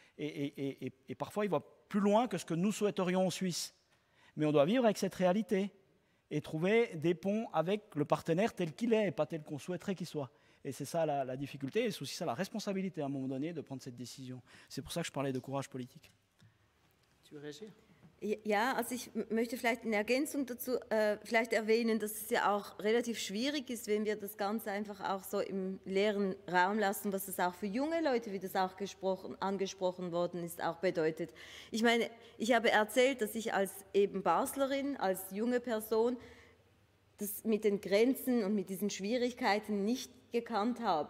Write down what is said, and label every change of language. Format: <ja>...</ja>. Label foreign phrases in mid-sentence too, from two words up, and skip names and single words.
<fr>Et parfois, il va plus loin que ce que nous souhaiterions en Suisse. Mais on doit vivre avec cette réalité et trouver des ponts avec le partenaire tel qu'il est et pas tel qu'on souhaiterait qu'il soit. Et c'est ça la difficulté et c'est aussi ça la responsabilité à un moment donné de prendre cette décision. C'est pour ça que je parlais de courage politique. Tu veux réagir?</fr> <de>Ja, also ich möchte vielleicht in Ergänzung dazu vielleicht erwähnen, dass es ja auch relativ schwierig ist, wenn wir das Ganze einfach auch so im leeren Raum lassen, was es auch für junge Leute, wie das auch angesprochen worden ist, auch bedeutet. Ich meine, ich habe erzählt, dass ich als eben Baslerin, als junge Person, das mit den Grenzen und mit diesen Schwierigkeiten nicht gekannt habe.</de>